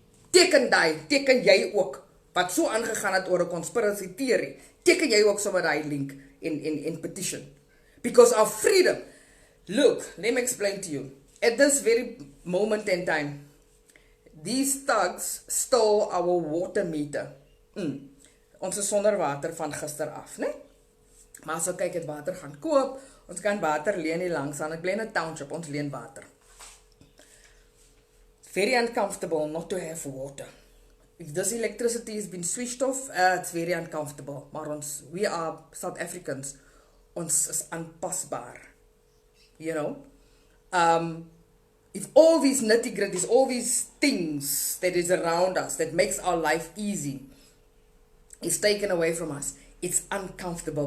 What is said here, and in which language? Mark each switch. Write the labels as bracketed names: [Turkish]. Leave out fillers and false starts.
[Afrikaans] Teken jy ook, wat so aangegaan het oor 'n conspiracy theory, teken jy ook sommer daai link in petition. [English] Because our freedom, look, let me explain to you, at this very moment in time, these thugs stole our water meter. [Afrikaans] Ons is sonder water van gister af, né? Maar as ek kyk het water gaan koop, ons kan water leen hier langs aan. Ek bly in 'n township, ons leen water. [English] Very uncomfortable not to have water. If this electricity has been switched off, it's very uncomfortable. [Afrikaans] Maar [English] we are South Africans. [Afrikaans] Ons is aanpasbaar. [English] You know? If all these nitty-gritties, all these things that is around us, that makes our life easy, is taken away from us, it's uncomfortable.